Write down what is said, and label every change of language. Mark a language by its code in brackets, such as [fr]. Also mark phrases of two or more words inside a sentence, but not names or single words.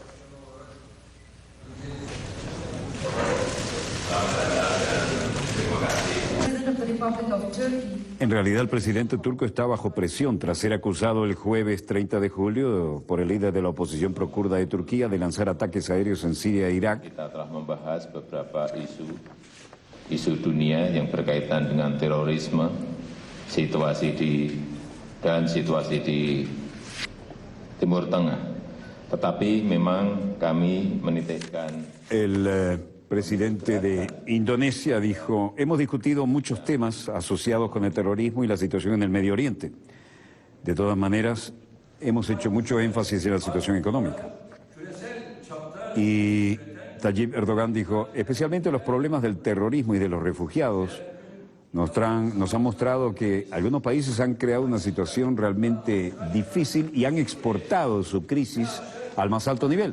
[es] En realidad, el presidente turco está bajo presión tras ser acusado el jueves 30 de julio por el líder de la oposición pro-kurda de Turquía de lanzar ataques aéreos en Siria e Irak. [id] Kita telah membahas beberapa isu dunia yang berkaitan dengan terorisme, situasi di Timur Tengah. Tetapi memang kami menitikkan. [es] El presidente de Indonesia dijo: hemos discutido muchos temas asociados con el terrorismo y la situación en el Medio Oriente. De todas maneras, hemos hecho mucho énfasis en la situación económica. Y Tayyip Erdogan dijo: especialmente los problemas del terrorismo y de los refugiados nos han mostrado que algunos países han creado una situación realmente difícil y han exportado su crisis al más alto nivel.